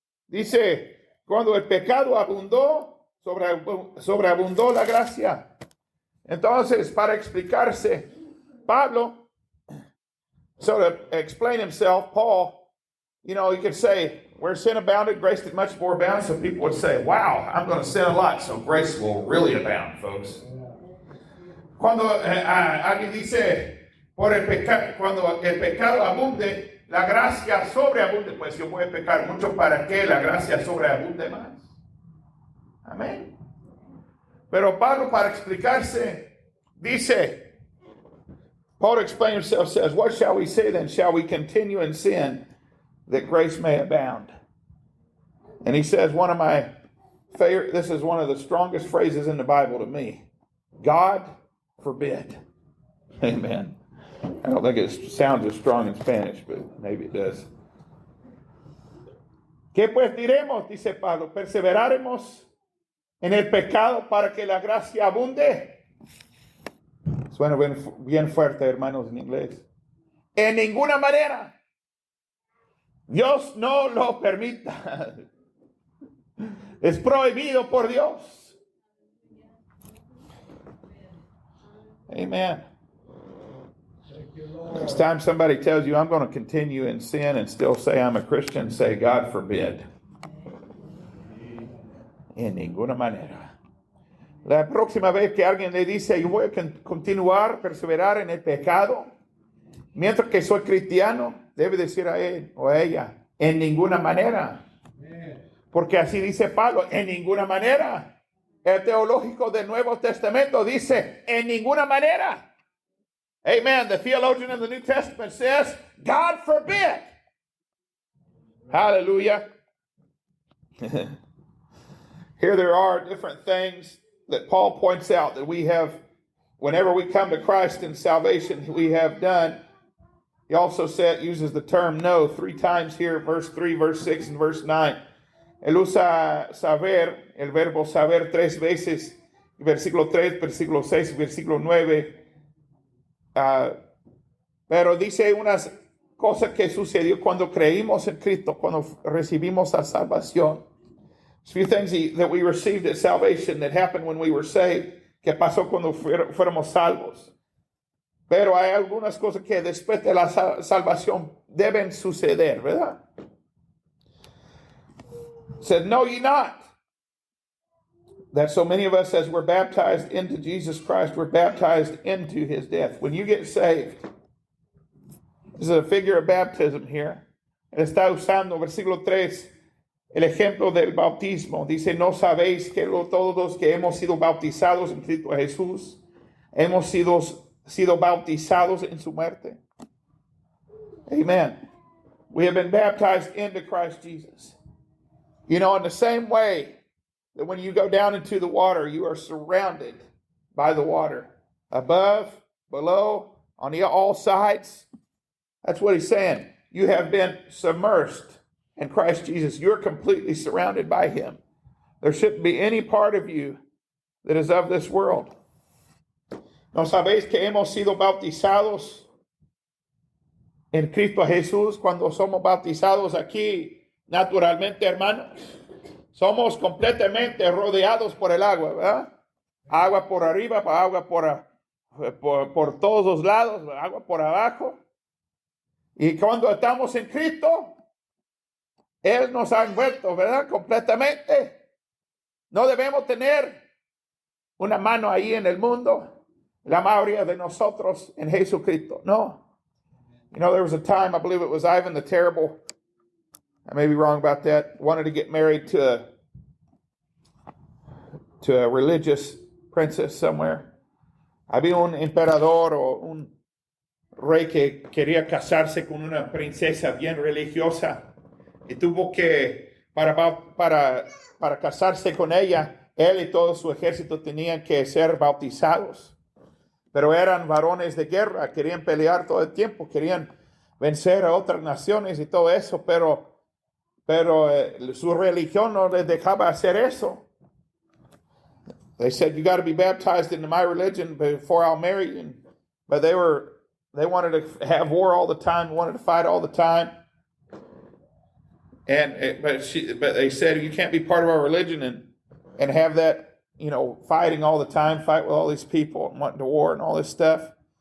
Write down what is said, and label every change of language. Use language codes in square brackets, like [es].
[es] Dice, cuando el pecado abundó, sobreabundó la gracia. Entonces, para explicarse, Pablo, [en] so to explain himself, Paul, you know, you could say, where sin abounded, grace did much more abound. So people would say, wow, I'm going to sin a lot, so grace will really abound, folks. [es] Cuando alguien dice, cuando el pecado abunde, la gracia sobreabunde, pues yo voy a pecar mucho para que la gracia sobreabunde más. Amén. Pero Pablo, para explicarse, dice, [en] Paul to explain himself says, what shall we say then? Shall we continue in sin that grace may abound? And he says, one of my favorite, this is one of the strongest phrases in the Bible to me. God forbid. Amen. I don't think it sounds as strong in Spanish, but maybe it does. [es] ¿Qué pues diremos? Dice Pablo, perseveraremos en el pecado para que la gracia abunde. Suena bien fuerte, hermanos, en inglés. En ninguna manera. Dios no lo permita. Es prohibido por Dios. Amen. [en] Next time somebody tells you, I'm going to continue in sin and still say I'm a Christian, say, God forbid. [es] En ninguna manera. La próxima vez que alguien le dice, yo voy a continuar, perseverar en el pecado, mientras que soy cristiano, debe decir a él o a ella, en ninguna manera. Porque así dice Pablo, en ninguna manera. El teológico del Nuevo Testamento dice, en ninguna manera. [en] Amen. The theologian in the New Testament says, God forbid. Hallelujah. Here there are different things that Paul points out that we have, whenever we come to Christ in salvation, we have done. He also uses the term know 3 times here, verse 3, verse 6, and verse 9. [es] Él usa saber, el verbo saber 3 veces, versículo 3, versículo 6, versículo 9. Pero dice unas cosas que sucedió cuando creímos en Cristo, cuando recibimos la salvación. [en] A few things that we received at salvation that happened when we were saved, [es] que pasó cuando fuéramos salvos. Pero hay algunas cosas que después de la salvación deben suceder, ¿verdad? [en] Said, know ye not that so many of us, as we're baptized into Jesus Christ, we're baptized into his death. When you get saved, this is a figure of baptism here. [es] Él está usando, versículo 3, el ejemplo del bautismo. Dice, ¿no sabéis que todos los que hemos sido bautizados en Cristo Jesús, hemos sido bautizados en su muerte? Amen. [en] We have been baptized into Christ Jesus. You know, in the same way that when you go down into the water, you are surrounded by the water. Above, below, on all sides. That's what he's saying. You have been submersed in Christ Jesus. You're completely surrounded by him. There shouldn't be any part of you that is of this world. [es] ¿No sabéis que hemos sido bautizados en Cristo Jesús cuando somos bautizados aquí naturalmente, hermanos? Somos completamente rodeados por el agua, ¿verdad? Agua por arriba, agua por todos los lados, agua por abajo. Y cuando estamos en Cristo, Él nos ha envuelto, ¿verdad? Completamente. No debemos tener una mano ahí en el mundo, la mayoría de nosotros en Jesucristo. No. [en] You know, there was a time, I believe it was Ivan the Terrible, I may be wrong about that, wanted to get married to a religious princess somewhere. [es] Había un emperador o un rey que quería casarse con una princesa bien religiosa y tuvo que, para casarse con ella, él y todo su ejército tenían que ser bautizados. Pero eran varones de guerra, querían pelear todo el tiempo, querían vencer a otras naciones y todo eso, pero su religión no les dejaba hacer eso. [en] They said, you got to be baptized into my religion before I'll marry you. But they wanted to have war all the time, wanted to fight all the time. But they said, you can't be part of our religion and have that, you know, fighting all the time, fight with all these people and wanting to war and all this stuff.